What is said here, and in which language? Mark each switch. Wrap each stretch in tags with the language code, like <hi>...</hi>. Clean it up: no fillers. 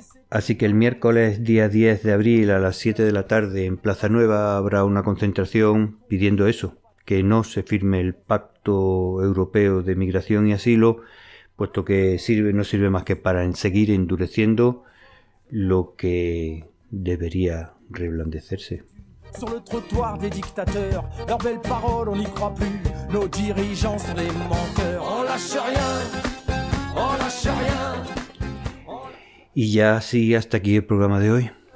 <es>Así que el miércoles día 10 de abril a las 7 de la tarde en Plaza Nueva habrá una concentración pidiendo eso, que no se firme el Pacto Europeo de Migración y Asilo, puesto que no sirve más que para seguir endureciendo lo que debería reblandecerse.</es> <fr>Sur le trottoir des dictateurs, leurs belles paroles on n'y croit plus, nos dirigeants sont des menteurs. On lâche rien, on lâche rien.</fr> <es>Y ya sí, hasta aquí el programa de hoy.</es>